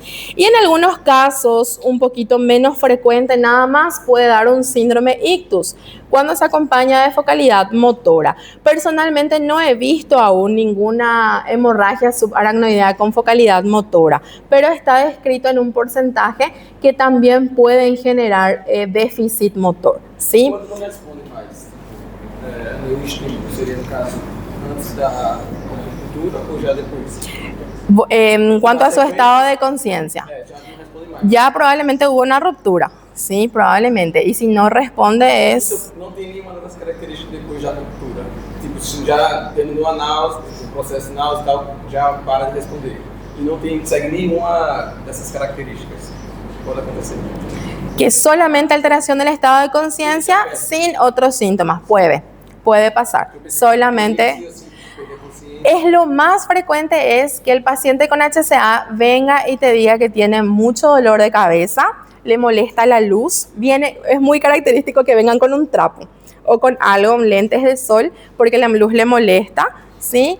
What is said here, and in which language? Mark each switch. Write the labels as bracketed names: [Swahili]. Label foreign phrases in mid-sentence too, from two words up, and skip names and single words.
[Spanish] Y en algunos casos, un poquito menos frecuente nada más, puede dar un síndrome ictus, cuando se acompaña de focalidad motora. Personalmente no he visto aún ninguna hemorragia subaracnoidea con focalidad motora, pero está descrito en un porcentaje que también pueden generar déficit motor, ¿sí? [Portuguese] Quando não responde mais, aneurisma seria no caso antes da ruptura ou já depois? [Spanish] En cuanto a su estado de conciencia, [Portuguese] Já não responde mais. [Spanish] ya probablemente hubo una ruptura, sí, probablemente, y si no responde es... [Portuguese] Não tem nenhuma das características depois da ruptura. Tipo, se já terminou a náusea, o processo náusea e tal, já para de responder. E não segue nenhuma dessas características. Pode acontecer. [Spanish] Que solamente alteración del estado de conciencia sin otros síntomas, puede pasar, solamente... Es lo más frecuente es que el paciente con HCA venga y te diga que tiene mucho dolor de cabeza, le molesta la luz, es muy característico que vengan con un trapo o con algo, lentes de sol, porque la luz le molesta, ¿sí?